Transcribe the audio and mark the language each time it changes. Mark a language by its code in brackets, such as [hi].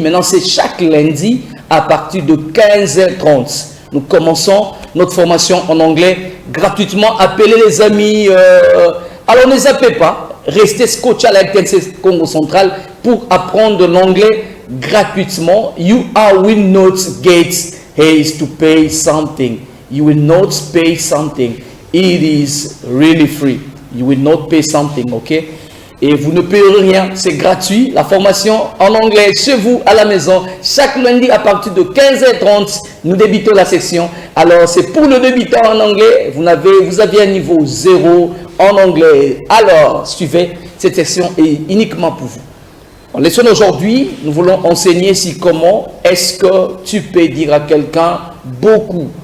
[fr] Maintenant, c'est chaque lundi à partir de 15h30. Nous commençons notre formation en anglais gratuitement. Appelez les amis. Alors ne zappez pas. Restez scotché à la RTNC Congo Central pour apprendre l'anglais gratuitement. [en] You will not get haste to pay something. You will not pay something. It is really free. You will not pay something, ok? [fr] Et vous ne payerez rien, c'est gratuit. La formation en anglais chez vous, à la maison, chaque lundi à partir de 15h30, nous débutons la section. Alors, c'est pour le débutant en anglais. Vous aviez un niveau 0 en anglais. Alors, suivez, cette section est uniquement pour vous. En leçon d'aujourd'hui, nous voulons enseigner comment est-ce que tu peux dire à quelqu'un beaucoup.